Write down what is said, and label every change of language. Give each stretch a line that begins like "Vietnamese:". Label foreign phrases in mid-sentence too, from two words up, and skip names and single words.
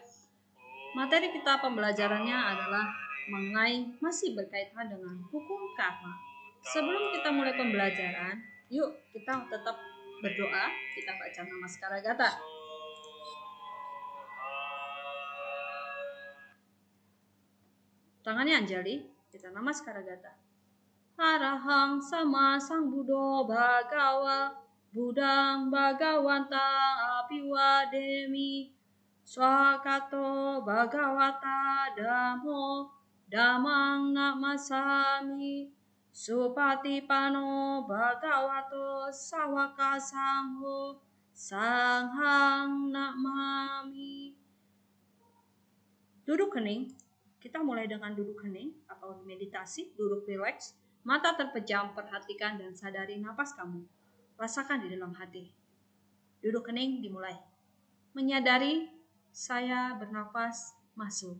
Indonesian: Materi kita pembelajarannya adalah mengenai masih berkaitan dengan hukum karma. Sebelum kita mulai pembelajaran, yuk kita tetap berdoa. Kita baca Namaskara Gata. Tangannya Anjali, kita Namaskara Gata.
Pali: Arahang sama sang Buddha Bhagawa Budang Bhagawantang Apiwademi Swakato Bhagawata Dhammo Dhammang Namasami Supatipano Bhagavato Sawaka Sangho Sanghang Namami.
Indonesian: Duduk hening. Kita mulai dengan duduk hening atau meditasi, duduk rileks. Mata terpejam, perhatikan dan sadari napas kamu. Rasakan di dalam hati. Duduk hening dimulai. Menyadari saya bernafas masuk.